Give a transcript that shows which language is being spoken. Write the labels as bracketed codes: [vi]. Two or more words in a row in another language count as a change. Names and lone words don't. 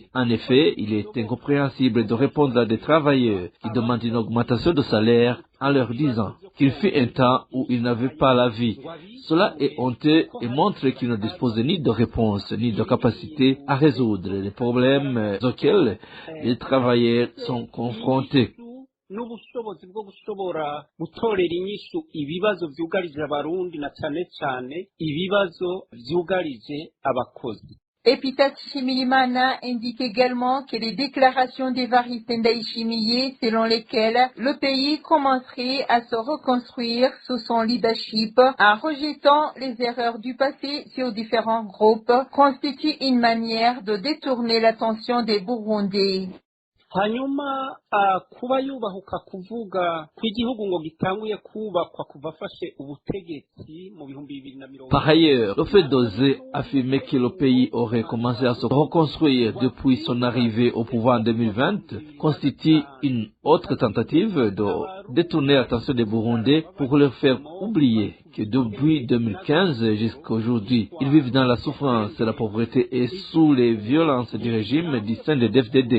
[fr] En effet, il est incompréhensible de répondre à des travailleurs qui demandent une augmentation de salaire en leur disant qu'il fut un temps où ils n'avaient pas la vie. Cela est honteux et montre qu'ils ne disposent ni de réponse ni de capacité à résoudre les problèmes auxquels les travailleurs sont confrontés. [rn] n'ubushobozi bwo gushobora gutorera inyishu ibibazo vyugarije abarundi na cane cane ibibazo vyugarije abakozi. [fr] Epita Nshimirimana indique également que les déclarations d'Évariste Ndayishimiye selon lesquelles le pays commencerait à se reconstruire sous son leadership en rejetant les erreurs du passé sur différents groupes constituent une manière de détourner l'attention des Burundais. [rn] hanyuma kuba yubahuka kuvuga ko igihugu ngo gitanguye kubakwa kuva afashe ubutegetsi mu bihumbi 2020. [fr] Par ailleurs, le fait d'oser affirmer que le pays aurait commencé à se reconstruire depuis son arrivée au pouvoir en 2020 constitue une autre tentative de détourner l'attention des Burundais pour leur faire oublier que depuis 2015 jusqu'à aujourd'hui, ils vivent dans la souffrance, la pauvreté et sous les violences du régime du sein de FDD.